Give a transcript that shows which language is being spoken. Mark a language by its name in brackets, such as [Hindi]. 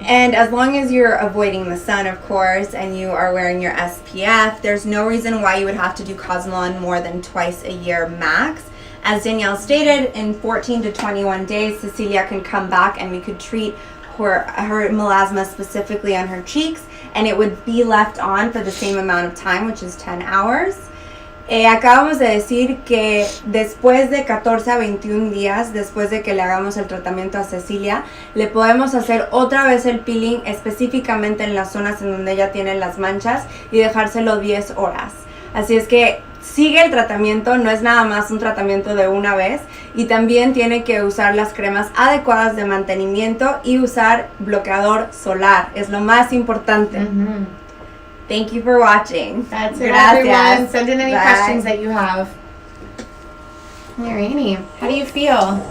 [English] And as long as you're avoiding the sun, of course, and you are wearing your SPF, there's no reason why you would have to do Cosmelan more than twice a year max. As Danielle stated, in 14 to 21 days, Cecilia can come back and we could treat her melasma specifically on her cheeks, and it would be left on for the same amount of time, which is 10 hours. [Spanish] Acabamos de decir que después de 14 a 21 días, después de que le hagamos el tratamiento a Cecilia, le podemos hacer otra vez el peeling específicamente en las zonas en donde ella tiene las manchas y dejárselo 10 horas. Así es que sigue el tratamiento, no es nada más un tratamiento de una vez, y también tiene que usar las cremas adecuadas de mantenimiento y usar bloqueador solar, es lo más importante. [English] Thank you for watching. That's it, [Spanish] Gracias. [English] everyone. Send in any Bye. questions that you have. Alrighty. How do you feel?